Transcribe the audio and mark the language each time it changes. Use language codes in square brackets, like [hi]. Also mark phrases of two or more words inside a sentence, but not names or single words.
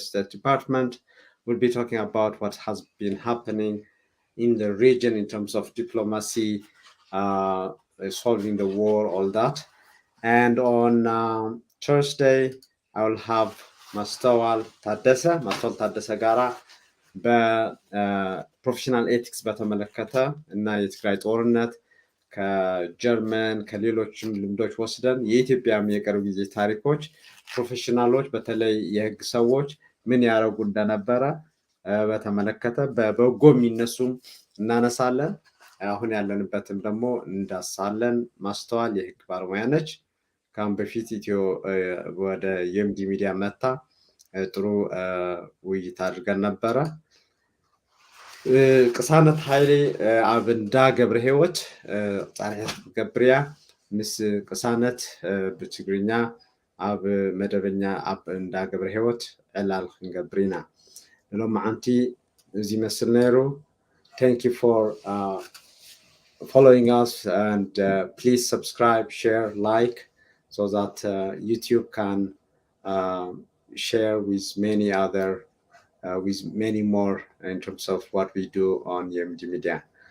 [en] State Department. We'll be talking about what has been happening in the region in terms of diplomacy, solving the war, all that. And on Thursday, I will have Mastawal Taddese Gara [am] በፕሮፌሽናል ኤቲክስ በተመለከተ እና የትግራይ ጦርነት ከጀርመን ከሌሎችም ልምዶች ወስደን የኢትዮጵያም የቅርብ ጊዜ ታሪኮች ፕሮፌሽናሎች በተለይ የህግ ሰዎች ምን ያደረጉ እንደነበረ በተመለከተ በበጎ የሚነሱም እናነሳለን። አሁን ያለንበትም ደግሞ እንዳሳለን። ማስተዋል የህግ ባለሙያ ነች። ከአሁን በፊት ወደ የምዲ ሚዲያ መታ ጥሩ ውይይት አድርገን ነበረ። [ti] ቅሳነት ኃይሌ ኣብ እንዳ ገብረ ህይወት ፃርሒት ገብርያ ምስ ቅሳነት ብትግርኛ ኣብ መደበኛ ኣብ እንዳ ገብረ ህይወት ዕላል ክንገብር ኢና ሎም መዓንቲ እዚ መስል ነይሩ። [en] Thank you for following us, and please subscribe, share, like, so that YouTube can share with many other with many more in terms of what we do on EMG Media.